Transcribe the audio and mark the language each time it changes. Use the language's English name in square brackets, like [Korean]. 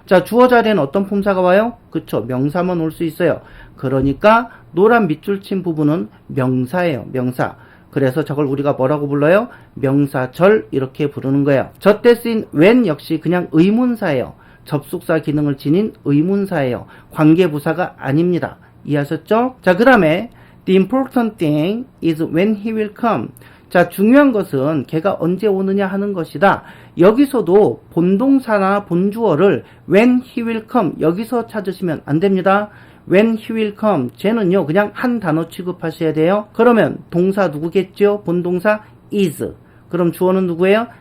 [Korean] 자, 주어 자리에는 어떤 품사가 와요? 그쵸, 명사만 올 수 있어요. 그러니까 노란 밑줄 친 부분은 명사예요, 명사. 그래서 저걸 우리가 뭐라고 불러요? 명사절 이렇게 부르는 거예요. 저때 쓰인 when 역시 그냥 의문사예요. 접속사 기능을 지닌 의문사예요. 관계부사가 아닙니다. 이해하셨죠? [English] 자, 그 다음에 the important thing is when he will come. [Korean] 자, 중요한 것은 걔가 언제 오느냐 하는 것이다. 여기서도 본동사나 본주어를 [English] when he will come [Korean] 여기서 찾으시면 안 됩니다. [English] when he will come [Korean] 쟤는요 그냥 한 단어 취급하셔야 돼요. 그러면 동사 누구겠죠? 본동사 is. 그럼 주어는 누구예요?